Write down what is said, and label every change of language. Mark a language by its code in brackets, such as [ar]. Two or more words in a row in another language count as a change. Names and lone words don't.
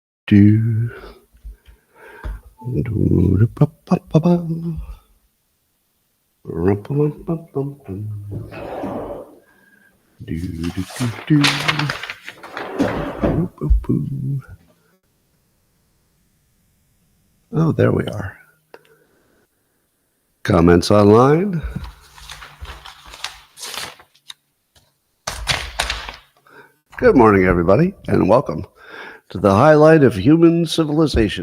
[en] do. Do-do-pa-pa-pa-pa. Rum-pa-pum-pum-pum-pum. Do-do-do-do. Boop-boop-boo. Oh, there we are. Comments online? Good morning, everybody, and welcome to the highlight of human civilization.